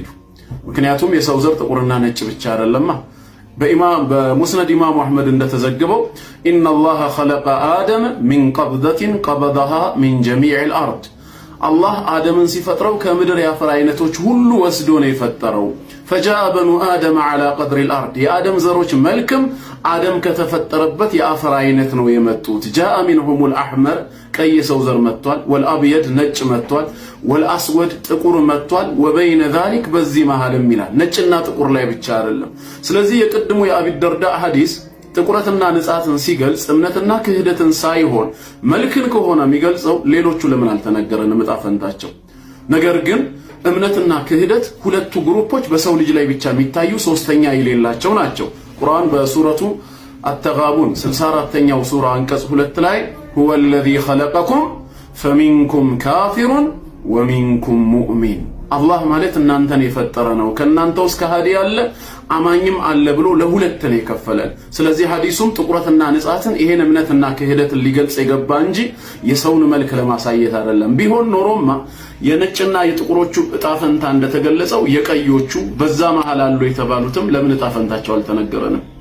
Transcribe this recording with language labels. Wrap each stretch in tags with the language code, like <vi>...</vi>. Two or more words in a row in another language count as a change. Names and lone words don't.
<am>ምክንያቱም የሰው ዘር ጥቁርና ነጭ ብቻ አይደለማ። በሙስነድ ኢማሙ አህመድ እንደተዘገበው</am> <ar>إن الله خلق آدم من قبضة قبضها من جميع الأرض፣</ar> <am>አላህ አደምን ሲፈጥረው ከምድር ያፈር አይነቶች ሁሉ ወስዶ ነው የፈጠረው።</am> <ar>فجاء بنو آدم على قدر الأرض</ar> <am>የአደም ዘሮች መልክም አደም ከተፈጠረበት የአፈር አይነት ነው የመጡት።</am> <ar>جاء منهم الأحمر</ar> <am>ቀይ ሰው ዘር መጥቷል፣ والأبيض ነጭ መጥቷል፣ والأسود ጥቁር መጥቷል።</am> <ar>وبين ذلك</ar> <am>በዚህ መሃልም ይላል ነጭና ጥቁር ላይ ብቻ አይደለም። ስለዚህ የቅድሙ የአቢ ደርዳ ሐዲስ ጥቁረትና ንጻትን ሲገልጽ እምነትና ክህደትን ሳይሆን መልክን ከሆነ የሚገልጸው ሌሎቹ ለምን አልተነገረንም ዕጣ ፈንታቸው? ነገር ግን እምነትና ክህደት ሁለቱ ግሩፖች በሰው ልጅ ላይ ብቻ የሚታዩ ሶስተኛ የሌላቸው ናቸው። ቁርአን በሱረቱ አተጋቡን 64ኛው ሱራ አንቀጽ 2 ላይ</am> <ar>هو الذي خلقكم فمنكم كافر ومنكم مؤمن</ar> <am>አላህ ማለት እናንተን የፈጠረ ነው ከናንተ ውስጥ ከሃዲ ያለ አማኝም አለ ብሎ ለሁለት ነው የከፈለን። ስለዚህ ሐዲሱም ጥቁረትና ንጻትን ይሄን እምነትና ክህደትን ሊገልጽ የገባ እንጂ የሰውን መልክ ለማሳየት አይደለም። ቢሆን ኖሮማ የነጭና የጥቁሮቹ ዕጣ ፈንታ እንደተገለጸው የቀዮቹ በዛ መሃል አሉ የተባሉትም ለምን ዕጣ ፈንታቸው አልተነገረንም?</am>